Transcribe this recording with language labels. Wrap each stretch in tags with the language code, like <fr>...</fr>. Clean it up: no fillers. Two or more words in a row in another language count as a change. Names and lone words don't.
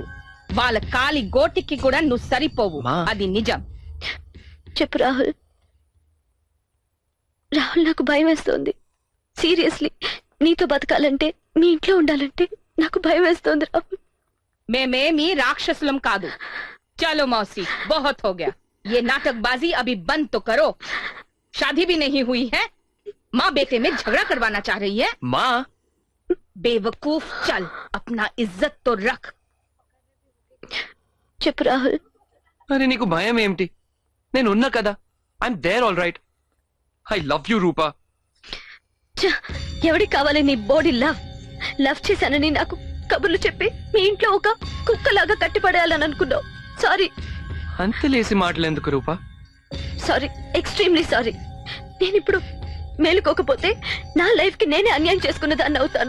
<te>వాళ్ళ కాలి గోటికి కూడా నువ్వు సరిపోవు. మా. అది నిజం. చెప్పు రాహుల్. రాహుల్, నాకు భయం వేస్తోంది. సీరియస్లీ, నీతో బతకాలంటే, మీ ఇంట్లో ఉండాలంటే నాకు భయం వేస్తోంది రాహుల్. మేమేమి రాక్షసులం కాదు.</te> <hi>చలో मौसी, बहुत हो गया. ये नाटकबाजी अभी बंद तो करो. शादी भी नहीं हुई है, माँ बेटे में झगड़ा करवाना चाह रही है.</hi> <te>మా</te> <hi>बेवकूफ, चल अपना इज्जत तो रख.</hi> <te>చెప్పు రాహుల్. అరే నీకు భయం ఏమిటి? నేను ఉన్నా కదా.</te> <en>I'm there all right. I love you రూపా.</en> <te>ఛ, ఎవడికి కావాలి నీ బాడీ లవ్? లవ్ చేశానని నాకు కబుర్లు చెప్పి మీ ఇంట్లో ఒక కుక్కలాగా కట్టిపడేయాలని అనుకున్నావు. సారీ. అంతలేసి మాటలెందుకు రూపా? సారీ, ఎక్స్ట్రీమ్లీ సారీ. నేను ఇప్పుడు మేలుకోకపోతే నా లైఫ్ కి నేనే అన్యాయం చేసుకున్న దాన్ని అవుతాను.</te>